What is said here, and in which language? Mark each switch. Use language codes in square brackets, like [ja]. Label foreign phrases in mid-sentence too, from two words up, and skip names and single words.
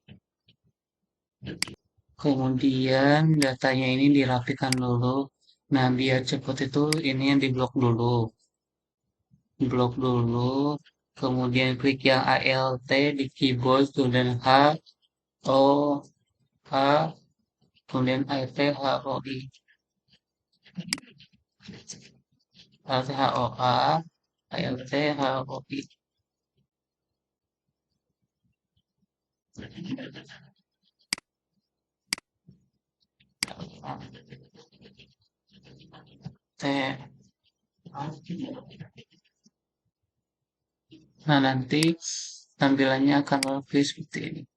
[id] Kemudian datanya ini dirapikan dulu. Nah, biar cepat itu ini yang diblok dulu. Blok dulu. Kemudian klik yang ALT di keyboard, kemudian H, O, H, kemudian ALT, H, O, I. ALT, H, O, A, ALT, H, O, I. T. Nah, nanti tampilannya akan lebih seperti ini.